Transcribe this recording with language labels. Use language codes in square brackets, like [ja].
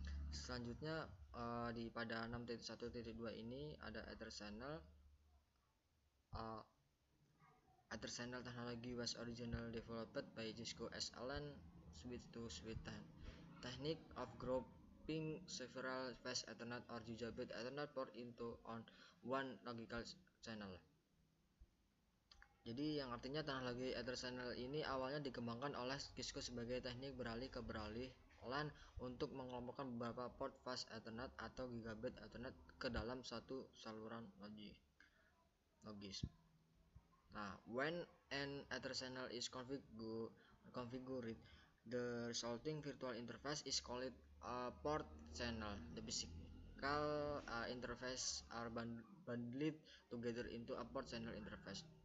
[id] Selanjutnya pada 6.1.2 ini ada Ether Channel. [en] Ether Channel technology was originally developed by Cisco as a LAN switch-to-switch technique of grouping several fast Ethernet or gigabit Ethernet port into one logical channel. [id] Jadi yang artinya teknologi Ether Channel ini awalnya dikembangkan oleh Cisco sebagai teknik beralih LAN untuk mengelompokkan beberapa port fast Ethernet atau gigabit Ethernet ke dalam satu saluran logis. Nah, [en] when an Ether Channel is configured, the resulting virtual interface is called a port channel. The physical interface are bundled together into a port channel interface.